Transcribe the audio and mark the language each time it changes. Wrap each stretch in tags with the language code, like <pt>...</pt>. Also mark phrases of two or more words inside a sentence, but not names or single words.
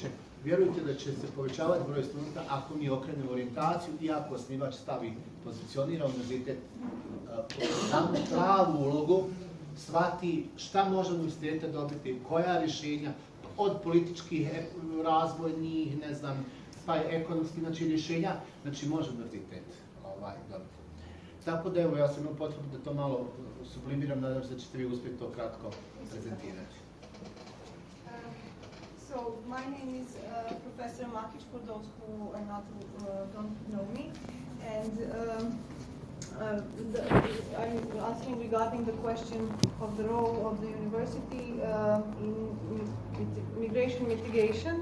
<bs>Vjerujte da će se povećavati broj studenta ako mi okrenemo orijentaciju i ako osnivač stavi, pozicionira univerzitet pravu ulogu, shvati šta može univerziteta dobiti, koja rješenja, od političkih, razvojnih, ne znam, pa ekonomskih rješenja, znači može univerzitet dobiti. Tako da evo, ja sam imao potrebu da to malo sublimiram, nadam se da ćete vi uspjeti to kratko prezentirati.</bs> <en>So my name is Professor Makic, for those who are not don't know me, and I'm asking regarding the question of the role of the university in migration mitigation.</en>